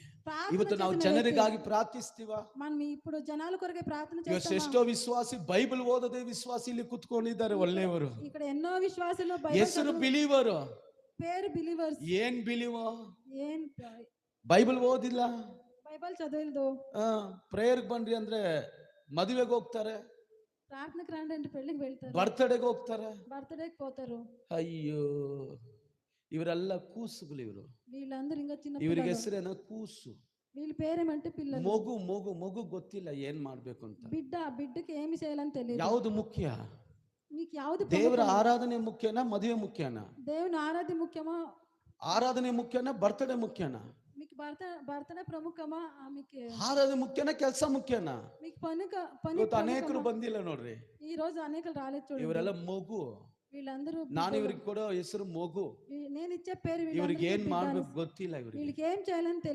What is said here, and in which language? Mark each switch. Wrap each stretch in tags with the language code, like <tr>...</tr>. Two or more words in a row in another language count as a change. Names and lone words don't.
<kn>ಇವತ್ತು ನಾವು</kn> <te>చేసిన</te> <kn>ಜನರಿಗಾಗಿ ಪ್ರಾರ್ಥಿಸ್ತೀವ.</kn> <te>మనం ఇప్పుడు జనాల కొరకే ప్రార్థన</te> <kn>ಇವತ್ತು</kn> <te>చేస్తామా?</te> <kn>ಎಷ್ಟೋ ವಿಶ್ವಾಸಿ ಬೈಬಲ್ ಓದದೆ ವಿಶ್ವಾಸಿ ಇಲ್ಲಿ ಕುತ್ಕೊಂಡಿದ್ದಾರೆ, ಒಳ್ಳೆಯವರು.</kn> <te>ఇక్కడ ఎన్నో విశ్వాసులు బైబిల్</te> <kn>ಹೆಸರು ಬಿಲೀವರು,</kn> <te>పేరు బిలీవర్స్</te> <kn>ಏನ್ ಬಿಲೀವೋ,</kn> <te>ఏం</te> <kn>ಬೈಬಲ್ ಓದಿಲ್ಲ,</kn> <te>బైబిల్ చదవలేదు.</te> <kn>ಪ್ರೇಯರ್ಗೆ ಬನ್ರಿ ಅಂದ್ರೆ ಮದುವೆಗೆ ಹೋಗ್ತಾರೆ,</kn> <te>ప్రార్థనకు రండి అంటే పెళ్లికి వెళ్తారు,</te> <kn>ಬರ್ತ್ಡೇಗೆ ಹೋಗ್ತಾರೆ.</kn> <te>బర్త్డేకి పోతారు.</te> <kn>ಅಯ್ಯೋ, ಇವರೆಲ್ಲ ಕೂಸುಗಳು. ಇವರು,</kn> <te>వీళ్ళందరూ ఇంకా చిన్న</te> <kn>ಇವ್ರಿಗೆ</kn> <te>పిల్లలు.</te> <kn>ಹೆಸರೇನೋ ಕೂಸು.</kn> <te>వీళ్ళ పేరేమంటే పిల్లలు.</te> <kn>ಮಗು ಮಗು ಮಗು ಗೊತ್ತಿಲ್ಲ ಏನ್ ಮಾಡ್ಬೇಕು ಅಂತ.</kn> <te>బిడ్డకి ఏమి చేయాలని తెలియదు.</te> <kn>ಯಾವುದು ಮುಖ್ಯ?</kn> <te>మీకు ಯಾವುದು</te> <kn>ದೇವರ ಆರಾಧನೆ ಮುಖ್ಯನಾ, ಮದುವೆ ಮುಖ್ಯನಾ?</kn> <te>దేవుని ఆరాధన ముఖ్యమా,</te> <kn>ಆರಾಧನೆ ಮುಖ್ಯನಾ, ಬರ್ತಡೇ ಮುಖ್ಯನಾ?</kn> <te>మీకు బర్త్డే ప్రముఖమా, మీకు</te> <kn>ಆರಾಧನೆ ಮುಖ್ಯನಾ, ಕೆಲಸ ಮುಖ್ಯನಾ?</kn> <te>మీకు పని</te> <kn>ಇವತ್ತು ಅನೇಕರು ಬಂದಿಲ್ಲ ನೋಡ್ರಿ.</kn> <te>ఈ రోజు అనేకలు రాలేదు చూడండి.</te> <kn>ಇವರೆಲ್ಲ ಮಗು.</kn> <te>వీళ్ళందరూ</te> <kn>ನಾನು ಇವ್ರಿಗೆ ಕೊಡೋ ಹೆಸರು ಮಗು.</kn> <te>నేను ఇచ్చే పేరు</te> <kn>ಇವ್ರಿಗೆ ಏನ್ ಮಾಡ್ಬೇಕು ಗೊತ್ತಿಲ್ಲ. ಇವ್ರಿಗೆ</kn> <te>వీళ్ళకి ఏం చేయాలని తెలియదు.</te>